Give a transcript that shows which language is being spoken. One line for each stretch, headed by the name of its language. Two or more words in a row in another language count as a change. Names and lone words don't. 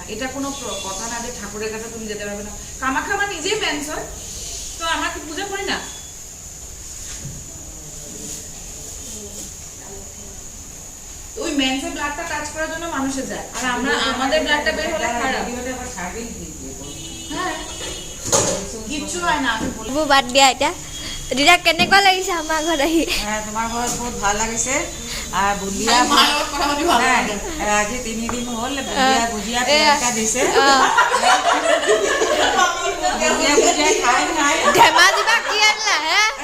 Bangla: এটা কোনো কথা না যে ঠাকুরের কাছে তুমি যেতে পারবে না। কামাখ্যা আমার নিজেই মেন্স হয়, তো আমরা কি পূজা করি না? ওই মেন্সের ব্লাডটা টাচ করার জন্য মানুষে যায়, আর আমরা আমাদের ব্লাডটা বের হলে খারাপ। হ্যাঁ কিচ্ছু হয় না, আমি বলি।
Assamese: বাদ দিয়া এতিয়া দিদা কেনেকুৱা লাগিছে আমাৰ ঘৰত আহি? তোমাৰ ঘৰত বহুত ভাল লাগিছে। আর বুলিয়া আজি 3 দিন হল বুজিয়া পিয়াকা দিছে। ধেমাজি বা কি আনলা হে?